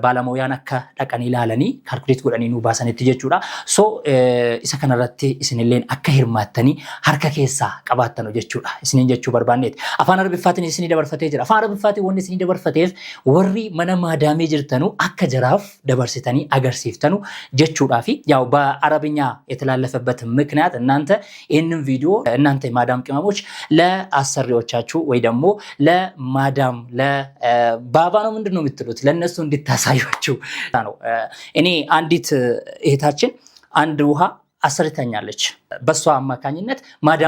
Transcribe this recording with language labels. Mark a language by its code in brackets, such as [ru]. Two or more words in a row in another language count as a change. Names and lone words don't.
[om] Baalamoyaan akka dhaqanii ilaalanii kaalkuleet godhanii nuu baasanitti jechuudha. So isa kanarratti isinilleen akka hirmaattanii harka keessaa qabaattan jechuudha. Isiniin jechuu barbaanneeti. Afaan Arabiffaatiin isinii dabarfatee jira. Afaan Arabiffaatiin wanni isinii dabarfateef warri mana maadaamee jirtanu akka jaraaf dabarsitanii agarsiiftanu jechuudha. [am] Fi ያው በአረብኛ የተላለፈበት ምክንያት እናንተ ይህንን ቪዲዮ እናንተ ማዳም ቅመሞች ለአሰሪዎቻችሁ ወይ ደግሞ ለማዳም ለባባ ነው ምንድነው የምትሉት ለነሱ እንድታሳዩአችሁ ነው። እኔ አንዲት እህታችን አንድ ውሃ አሰርታኛለች። በሷ አማካኝነት ማዳሟ